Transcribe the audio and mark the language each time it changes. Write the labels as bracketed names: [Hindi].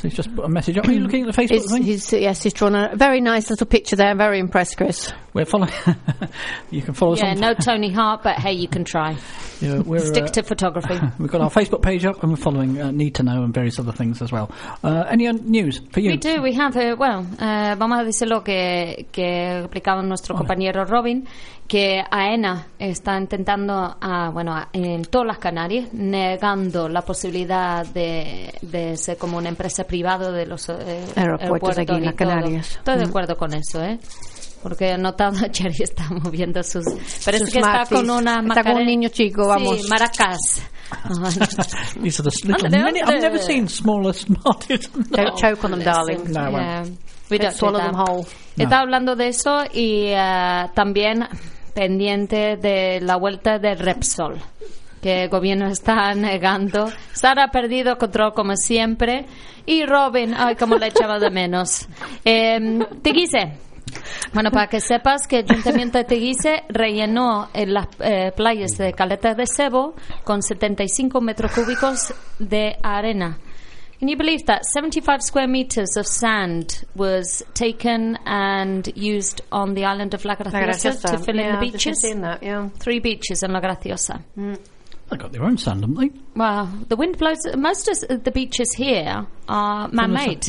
[English] He's just put a message up. Are you looking at the Facebook thing? He's drawn a very nice little picture there. I'm very impressed, Chris. We're following. You can follow us. Yeah, no Tony Hart, but hey, you can try. Yeah, we're stick to photography. We've got our Facebook page up, and we're following Need to Know and various other things as well. Any news for you? We do. We have. [Spanish] Vamos a decirlo que explicaba nuestro compañero Robin. Que AENA está intentando, en todas las Canarias, negando la posibilidad de ser como una empresa privada de los aeropuertos aquí en las Canarias. Estoy de acuerdo con eso, porque he notado que Cherry está moviendo sus... Parece sus que [English] smarties. [Spanish] Está con una Está con un niño chico, vamos. Sí, maracas. [English] These are the little mini... I've never seen smaller smarties. Don't choke on them, darling. No, I won't. Swallow them whole. [Spanish] No. Está hablando de eso y también pendiente de la vuelta de Repsol, que el gobierno está negando. Sara ha perdido control como siempre. Y Robin, ay, como le echaba de menos. Teguise. Bueno, para que sepas que el Ayuntamiento de Teguise rellenó en las playas de Caleta de Cebo con 75 metros cúbicos de arena. [English] Can you believe that 75 square meters of sand was taken and used on the island of La Graciosa to fill in the beaches? I've seen that, yeah. Three beaches in La Graciosa. They got their own sand, haven't they? Well, the wind blows. Most of the beaches here are man-made.